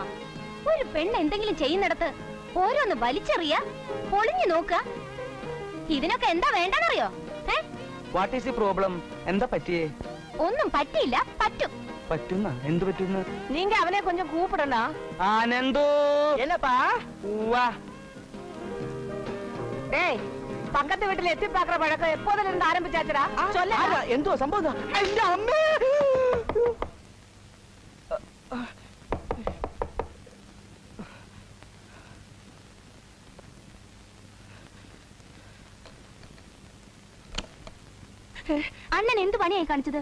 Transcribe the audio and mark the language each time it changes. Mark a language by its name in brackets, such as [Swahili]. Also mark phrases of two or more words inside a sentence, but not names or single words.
[Malayalam] ഒരു പെണ്ണ് എന്തെങ്കിലും ചെയ്യുന്നിടത്ത് ഓരോന്ന് വലിച്ചെറിയ, പൊളിഞ്ഞു നോക്കുക. ഇതിനൊക്കെ എന്താ വേണ്ടെന്നറിയോ? [English] What is the problem? [Malayalam] എന്താ പറ്റിയേ? ഒന്നും പറ്റിയില്ല, പറ്റും. പറ്റുന്ന എന്ത് പറ്റുന്ന? [Tamil] நீங்க அவனை கொஞ்சம் கூப்பிடண. ആനന്ദോ എന്നപ്പാ டேய் பக்கத்து வீட்டுல எத்தி பாக்குற பழக்கம் எப்போதுல இருந்து ஆரம்பிச்சாச்சுடா? சொல்ல. [Malayalam] എന്തോ സംഭവം? എന്റെ അമ്മേ! അണ്ണൻ എന്ത് പണിയായി കാണിച്ചത്?